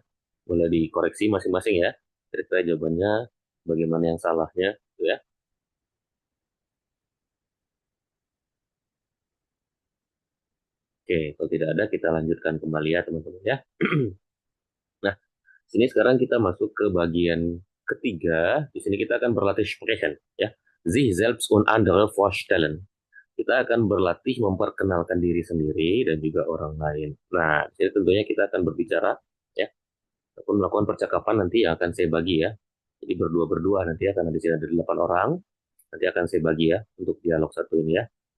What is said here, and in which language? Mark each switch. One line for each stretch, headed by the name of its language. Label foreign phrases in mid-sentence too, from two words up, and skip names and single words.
Indonesian: Boleh dikoreksi masing-masing ya. Kira-kira jawabannya bagaimana yang salahnya gitu ya. Oke, kalau tidak ada kita lanjutkan kembali ya teman-teman ya. Nah, sini sekarang kita masuk ke bagian ketiga. Di sini kita akan berlatih sprechen ya.
German: Sich selbst und andere vorstellen.
Indonesian: Kita akan berlatih memperkenalkan diri sendiri dan juga orang lain. Nah, di sini tentunya kita akan berbicara ya, ataupun melakukan percakapan nanti yang akan saya bagi ya. Jadi berdua-berdua nanti ya, karena di sini ada 8 orang. Nanti akan saya bagi ya untuk dialog satu ini ya.